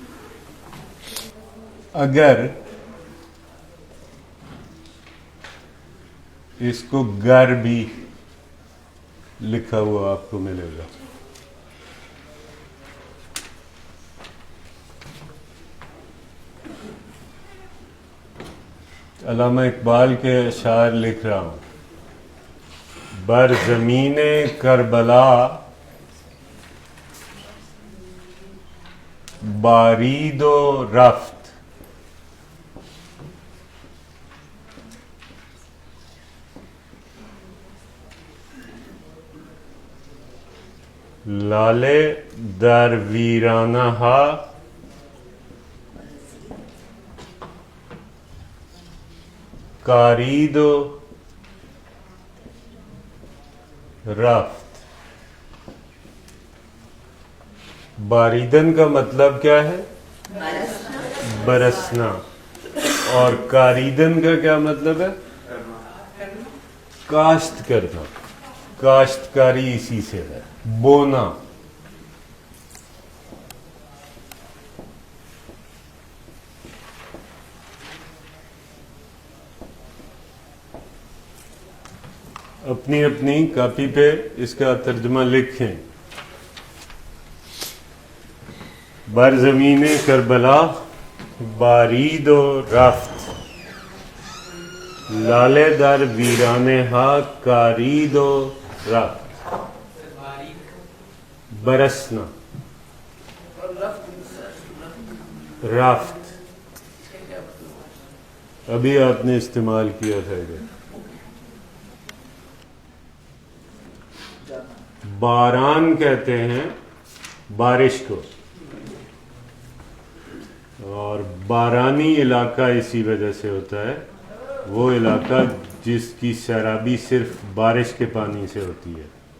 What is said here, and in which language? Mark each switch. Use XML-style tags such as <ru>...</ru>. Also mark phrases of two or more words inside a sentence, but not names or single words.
<ur>اگر اس کو گر بھی لکھا ہوا آپ کو ملے گا. علامہ اقبال کے اشعار لکھ رہا ہوں.</ur> <fa>بر زمین کربلا بارید و رفت لالے در ویرانہ کارید و رفت.</fa> <ur>باریدن کا مطلب کیا ہے؟ برسنا. اور کاریدن کا کیا مطلب ہے؟ کاشت کرنا. کاشتکاری اسی سے ہے, بونا. اپنی اپنی کاپی پہ اس کا ترجمہ لکھیں.</ur> <fa>بر زمین کربلا بارید و رفت لالے در ویرانے ہا کارید و رفت.</fa> <ur>برسنا, رفت. ابھی آپ نے استعمال کیا تھا ادھر. باران کہتے ہیں بارش کو, اور بارانی علاقہ اسی وجہ سے ہوتا ہے, وہ علاقہ جس کی سیرابی صرف بارش کے پانی سے ہوتی ہے.</ur>